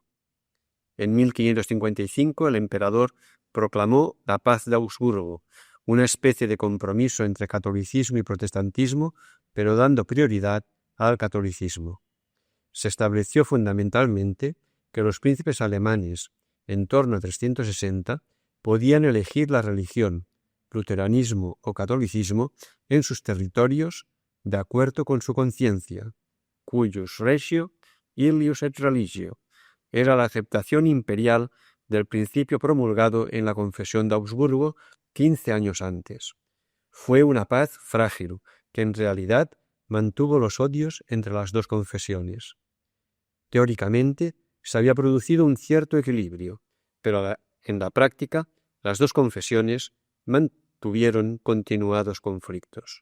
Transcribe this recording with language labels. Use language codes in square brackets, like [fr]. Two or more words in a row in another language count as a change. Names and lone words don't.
[es] En 1555 el emperador proclamó la paz de Augsburgo, una especie de compromiso entre catolicismo y protestantismo, pero dando prioridad al catolicismo. Se estableció fundamentalmente que los príncipes alemanes, en torno a 360, podían elegir la religión, luteranismo o catolicismo en sus territorios de acuerdo con su conciencia, [la] cuius regio illius et religio. [es] Era la aceptación imperial del principio promulgado en la Confesión de Augsburgo 15 años antes. Fue una paz frágil, que en realidad mantuvo los odios entre las dos confesiones. Teóricamente, se había producido un cierto equilibrio, pero en la práctica, las dos confesiones mantuvieron continuados conflictos.